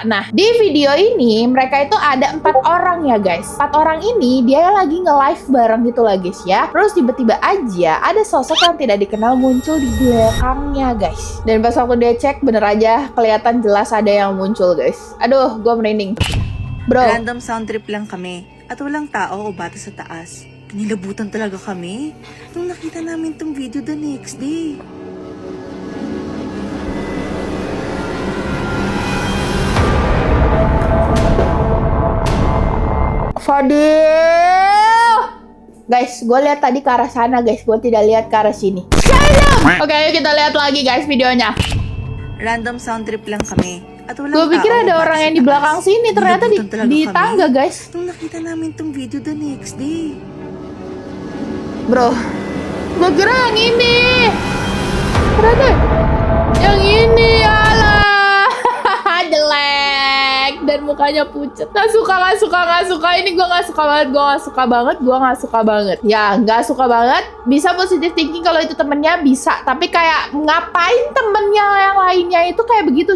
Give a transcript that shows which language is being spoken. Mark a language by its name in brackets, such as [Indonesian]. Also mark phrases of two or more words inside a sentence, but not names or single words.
[Indonesian] Nah, di video ini mereka itu ada 4 orang ya guys. 4 orang ini dia lagi nge-live bareng gitu lah guys ya. Terus tiba-tiba aja ada sosok yang tidak dikenal muncul di belakangnya guys. Dan pas waktu dia cek bener aja kelihatan jelas ada yang muncul guys. Aduh, gue merinding. Bro. [English] Random sound trip [Filipino] lang kami. At walang tao o bata sa taas. Pinilabutan talaga kami nung nakita namin tong video [English] the next day. [Indonesian] Fadil! Guys, gue lihat tadi ke arah sana guys. Gue tidak lihat ke arah sini. Oke, ayo kita lihat lagi guys videonya. [English] Random sound trip [Filipino] lang kami. [Indonesian] Gue pikir ada orang yang di belakang sini, ternyata di tangga guys. [Filipino] Nung nakita namin tong video [English] the next day. [Indonesian] Bro, Gue kira yang ini. Ternyata yang ini, alah. Jelek dan mukanya pucat. Gak suka. Ini gue gak suka banget. Gue gak suka banget. Ya, gak suka banget. Bisa [English] positive thinking [Indonesian] kalau itu temennya, bisa. Tapi kayak ngapain temennya yang lainnya itu kayak begitu.